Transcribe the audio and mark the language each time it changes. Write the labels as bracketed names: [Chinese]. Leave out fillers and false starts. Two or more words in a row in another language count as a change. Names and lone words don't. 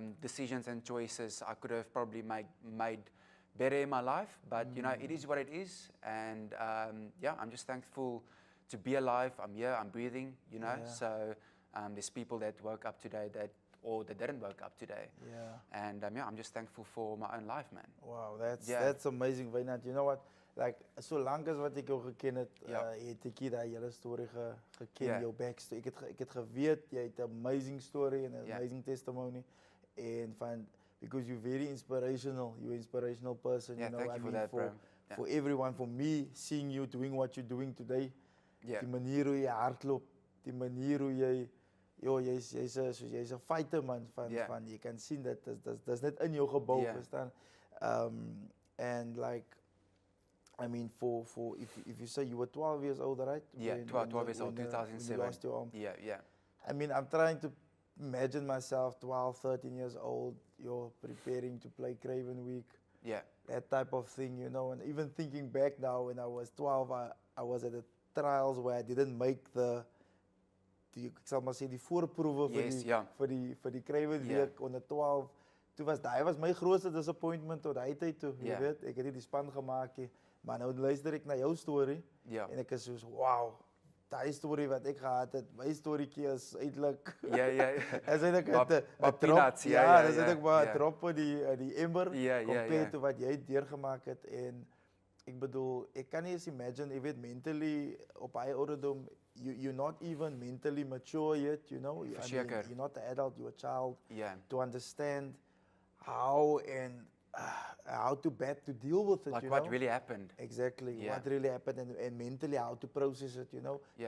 [English] Decisions and choices I could have probably made better in my life, but it is what it is, and I'm just thankful to be alive. I'm here, I'm breathing, Yeah. So there's people that woke up today that didn't wake up today, Yeah. and I'm just thankful for my own life, man. Wow, Yeah. that's amazing, Wynand. You know what? Like, [Afrikaans] solank as wat ek jou geken het, Ja. het ek die hele story geken, Ja. jou backstory. Ek het geweet, jy het 'n [English] amazing story and an [Afrikaans] Ja. [English] amazing testimony. And because you're very inspirational, you're an inspirational person. Yeah, you know, thank you for that, bro. Yeah. For everyone, for me, seeing you doing what you're doing today, Yeah. [Afrikaans] die manier hoe jy hardloop, die manier hoe jy, jy's 'n [English] fighter man [Afrikaans] van jy kan sien dat dis net in jou gebou, [English] Yeah. [Afrikaans] verstaan? [English] And like, I mean, for if you say you were 12 years old, right? Yeah, 12 years old, when you 2007. lost your arm. Yeah. I mean, I'm trying to imagine myself 12, 13 years old, you're preparing to play Craven Week, Yeah. that type of thing, and even thinking back now, when I was 12, I was at the trials where I didn't make [Afrikaans] ek sal maar sê die voorproewe [English] Yes, ja. [Afrikaans] vir die Craven Ja. Week onder 12. Toe was my grootste disappointment tot daai tyd toe, jy Ja. weet, ek het nie die span gemaak nie, maar nou luister ek na jou storie Ja. en ek is soos, wow, daai storie wat ek gehad het, my storieetjie is eintlik Ja. is eintlik Maar 'n drop, peanuts, ja, dis eintlik maar 'n ja. drop in die emmer Ja, [English] compared to [Afrikaans] wat jy deurgemaak het. En ek bedoel, ek kan nie eens imagine, jy weet, mentally op hy ouderdom, [English] you're not even mentally mature yet, you know. [Afrikaans] Verseker. [English] You're not an adult, you're a child, Yeah. to understand how to deal with it, Like you what know. really happened. Exactly, Yeah. what really happened, and mentally how to process it, you know. Yeah.